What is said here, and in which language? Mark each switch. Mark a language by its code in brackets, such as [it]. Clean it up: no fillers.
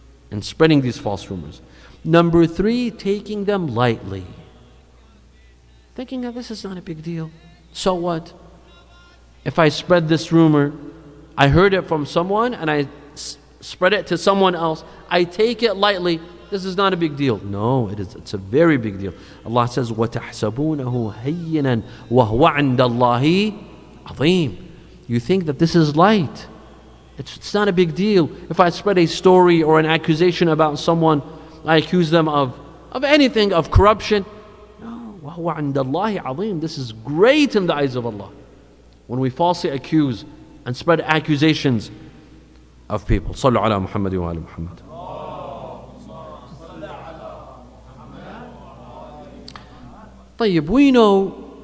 [en] And spreading these false rumors. Number 3, taking them lightly. Thinking that this is not a big deal. So what? If I spread this rumor, I heard it from someone and I spread it to someone else, I take it lightly. This is not a big deal. No, it's a very big deal. [ar] Allah says, وَتَحْسَبُونَهُ هَيِّنًا وَهُوَ عِنْدَ اللَّهِ عَظِيمٌ. [en] You think that this is light. It's not a big deal. If I spread a story or an accusation about someone, I accuse them of anything, of corruption. [ar] No, وَهُوَ عِنْدَ اللَّهِ عَظِيمٌ. [en] This is great in the eyes of Allah. When we falsely accuse and spread accusations of people. [ar] صلوا على محمد وآل محمد. [en] طيب, we know